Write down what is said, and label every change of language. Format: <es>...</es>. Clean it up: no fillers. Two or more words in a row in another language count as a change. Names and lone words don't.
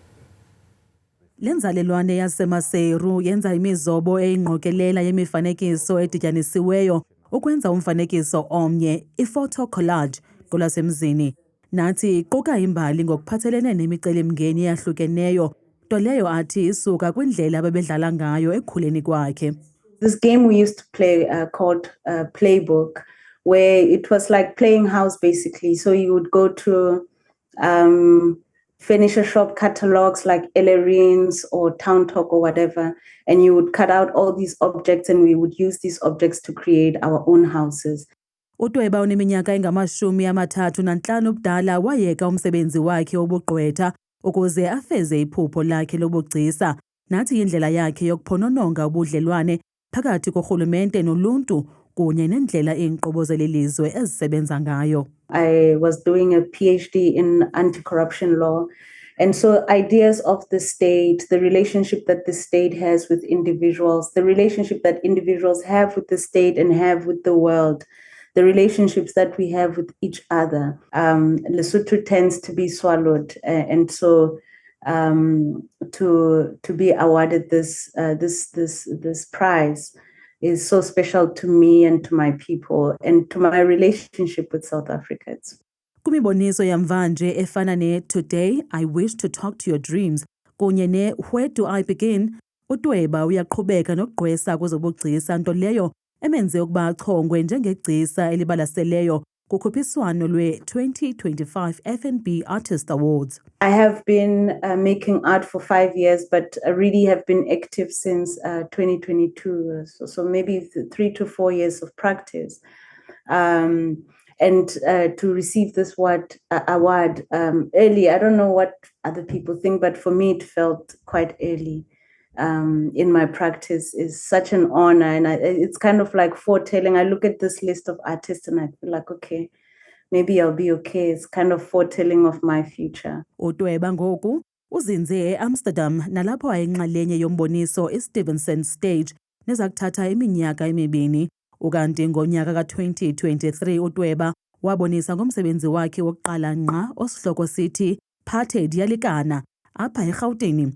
<xh>Lenzalelwane yasemaseru yenza imizobo eyingqokelela yemifanekiso edityanisiweyo ukwenza umfanekiso omnye, i-photo collage kolasemzini. Nathi iquka imbali ngokuphathelene nemicelimngeni eyahlukeneyo, nto leyo athi isuka kwindlela abebedlala ngayo ekhuleni kwakhe.</xh> <en>This game we used to play called Playbook, where it was like playing house basically. So you would go to furniture shop catalogs like Ellerines or Town Talk or whatever, and you would cut out all these objects and we would use these objects to create our own houses.</en> <xh>UDweba oneminyaka engama-35 ubudala wayeka umsebenzi wakhe wobugqwetha ukuze afeze iphupho lakhe lobugcisa, nathi indlela yakhe yokuphonononga ubudlelwane phakathi korhulumente noluntu kunye nendlela iinkqubo zelizwe ezisebenza ngayo.</xh> <en>I was doing a PhD in anti-corruption law, and so ideas of the state, the relationship that the state has with individuals, the relationship that individuals have with the state and have with the world, the relationships that we have with each other. Lesotho tends to be swallowed, and so to be awarded this prize is so special to me and to my people and to my relationship with South Africa.</en> <xh>Kumiboniso yamvanje efana ne Today I Wish to Talk to Your Dreams kunye ne Where Do I Begin, uDweba uyaqhubeka nokugqwesa kwezobugcisa, nto leyo emenze ukuba achongwe njengegcisa elibalaseleyo kukhuphiswano lwe-2025 FNB Artist Awards.</xh> <en>I have been making art for 5 years, but I really have been active since 2022. So maybe 3 to 4 years of practice. And to receive this award early, I don't know what other people think, but for me it felt quite early. In my practice is such an honor, and it's kind of like foretelling. I look at this list of artists and I feel like, okay, maybe I'll be okay. It's kind of foretelling of my future.</en> <xh>UDweba ngoku uzinze eAmsterdam nalapho ayinxalenye yomboniso eStevenson Stage neza kuthatha iminyaka emibini. Ukanti ngonyaka ka-2023 uDweba wabonisa ngomsebenzi wakhe wokuqala ngqa osihloko sithi Phathelia Likana apha eRhawutini.</xh>